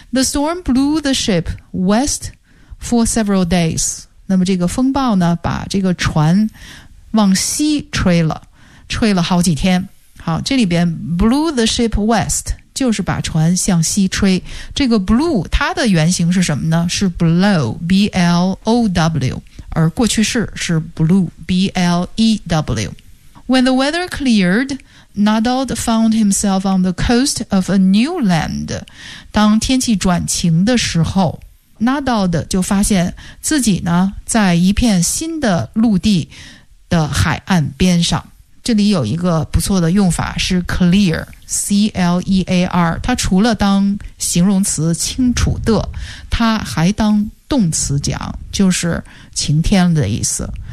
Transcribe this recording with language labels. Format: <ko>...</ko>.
<en>The storm blew the ship west for several days.</en> <zh>那么这个风暴呢把这个船往西吹了，吹了好几天。好，这里边</zh> <en>blew the ship west</en> <zh>就是把船向西吹。这个 blew 它的原型是什么呢？是 blow, B-L-O-W, 而过去式是 blew, B-L-E-W.</zh> <en>When the weather cleared,Nadald found himself on the coast of a new land.</en> <zh>当天气转晴的时候， Nadald 就发现自己呢在一片新的陆地的海岸边上。这里有一个不错的用法是 clear, C-L-E-A-R, 它除了当形容词清楚的，它还当动词讲，就是晴天的意思。</zh>